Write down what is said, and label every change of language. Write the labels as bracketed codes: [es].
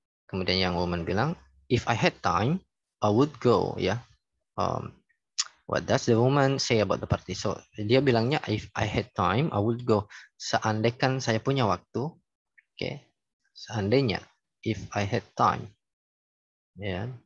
[id] Kemudian yang [en] woman [id] bilang, [en] if I had time, I would go. Ya, what does the woman say about the party? So [id] dia bilangnya, [en] if I had time, I would go. [id] Seandainya saya punya waktu, oke. Seandainya, [en] if I had time, ya.